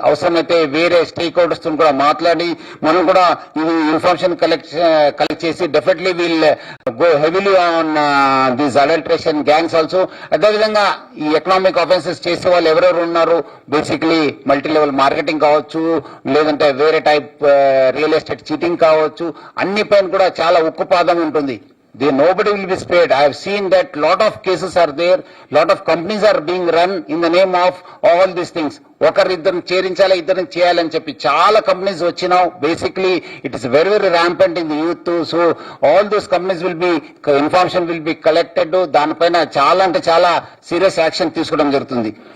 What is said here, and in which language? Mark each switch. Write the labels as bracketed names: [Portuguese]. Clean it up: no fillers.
[Telugu] అవసరమైతే వేరే stake holders తో కూడా మాట్లాడి మనం కూడా ఈ ఇన్ఫర్మేషన్ కలెక్ట్ చేసి [English] Definitely will go heavily on these adulteration gangs also. [Telugu] అదేవిధంగా ఈ ఎకనామిక్ ఆఫెన్సెస్ చేసే వాళ్ళు ఎవరెవరు ఉన్నారు, బేసిక్లీ మల్టీ లెవెల్ మార్కెటింగ్ కావచ్చు, లేదంటే వేరే టైప్ రియల్ ఎస్టేట్ చీటింగ్ కావచ్చు, అన్ని పైన కూడా చాలా ఉక్కుపాదం ఉంటుంది. [English] Nobody will be spared. I have seen that lot of cases are there, lot of companies are being run in the name of all these things. [Telugu] ఒకరిద్దరిని చేరించాలి, ఇద్దరిని చేయాలని చెప్పి చాలా కంపెనీస్ వచ్చినావు. [English] Basically it is very very rampant in the youth. So all those companies will be information will be collected. [Telugu] దానిపైన చాలా అంటే చాలా serious action తీసుకోవడం జరుగుతుంది.